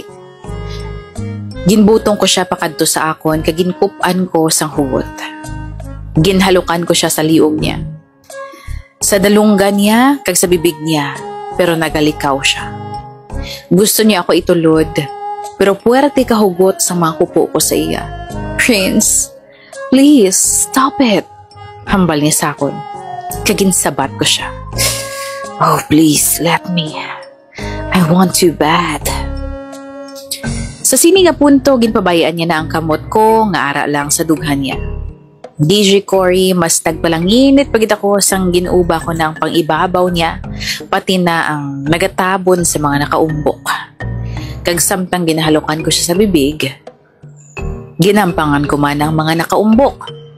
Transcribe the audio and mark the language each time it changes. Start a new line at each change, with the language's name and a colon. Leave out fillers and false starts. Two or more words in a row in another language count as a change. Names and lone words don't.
Hiligaynon: Ginbutong ko siya pakadto sa akon kag ginkup-an ko sang hugot. Ginhalukan ko siya sa liog niya. Sa dalunggan niya kag sa bibig niya, pero nagalikaw siya. Gusto niya ako itulod, pero puwerte kahugot sa mga kupo ko sa iya.
English: "Prince, please, stop it."
Hiligaynon: Hambal niya sa akon. Kaginsabat ko siya.
English: "Oh, please, let me. I want you bad."
Hiligaynon: Sa sini nga punto, ginpabayaan niya na ang kamot ko nga ara lang sa dughan niya. DJ Cory, mas tagpalanginit pagit ako sang ginuba ko na ang pangibabaw niya, pati na ang nagatabon sa mga nakaumbok. Kag samtang ginahalukan ko siya sa bibig, ginampangan ko man ang mga nakaumbok.